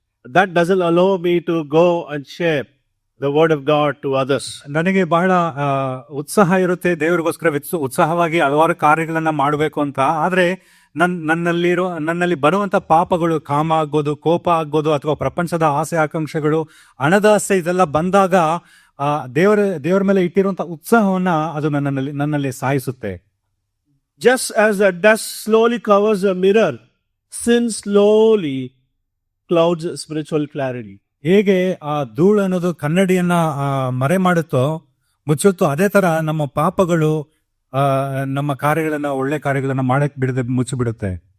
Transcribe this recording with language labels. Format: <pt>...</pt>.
<en>That doesn't allow me to go and share the word of God to others.</en> <kn>ನನಗೆ ಬಹಳ ಉತ್ಸಾಹ ಇರುತ್ತೆ ದೇವರಿಗೋಸ್ಕರ ಉತ್ಸಾಹವಾಗಿ ಹಲವಾರು ಕಾರ್ಯಗಳನ್ನ ಮಾಡಬೇಕು ಅಂತ. ಆದ್ರೆ ನನ್ನಲ್ಲಿ ಬರುವಂತ ಪಾಪಗಳು, ಕಾಮ ಆಗ್ಬೋದು, ಕೋಪ ಆಗ್ಬೋದು, ಅಥವಾ ಪ್ರಪಂಚದ ಆಸೆ ಆಕಾಂಕ್ಷೆಗಳು, ಹಣದ ಆಸೆ, ಇದೆಲ್ಲ ಬಂದಾಗ ದೇವರ ಮೇಲೆ ಇಟ್ಟಿರುವಂತ ಉತ್ಸಾಹವನ್ನ ಅದು ನನ್ನಲ್ಲಿ ಸಾಯಿಸುತ್ತೆ.</kn> <en>Just as the dust slowly covers a mirror, sin slowly clouds spiritual clarity.</en> <kn>ಹೇಗೆ ಆ ಧೂಳು ಅನ್ನೋದು ಕನ್ನಡಿಯನ್ನ ಮರೆ ಮುಚ್ಚುತ್ತೋ, ಅದೇ ತರ ನಮ್ಮ ಪಾಪಗಳು ನಮ್ಮ ಕಾರ್ಯಗಳನ್ನ, ಒಳ್ಳೆ ಕಾರ್ಯಗಳನ್ನ ಮಾಡಕ್ ಬಿಡದೆ ಮುಚ್ಚಿಬಿಡುತ್ತೆ.</kn>